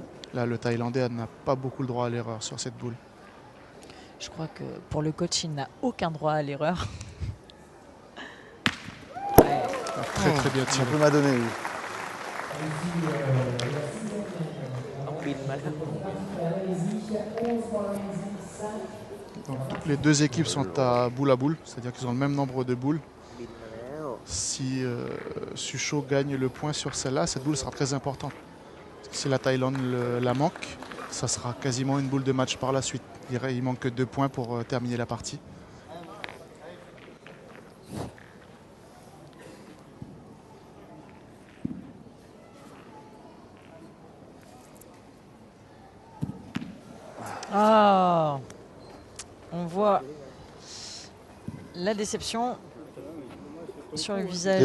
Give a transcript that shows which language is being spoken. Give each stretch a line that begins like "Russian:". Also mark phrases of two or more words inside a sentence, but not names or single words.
French: Là, le Thaïlandais n'a pas beaucoup le droit à l'erreur sur cette boule. Je crois que pour le coach, il n'a aucun droit à l'erreur. Ouais. Très très bien Un tiré. peu m'a donné, oui.
Thai: ต้องบินมาครับ
French: Donc, les deux équipes sont à boule, c'est-à-dire qu'ils ont le même nombre de boules.
Thai: บินมาแล้ว
French: Si Sucho gagne le point sur celle-là, cette boule sera très importante. Si la Thaïlande la manque, ça sera quasiment une boule de match par la suite. Il manque que 2 points pour terminer la partie. Ah, on voit la déception sur le visage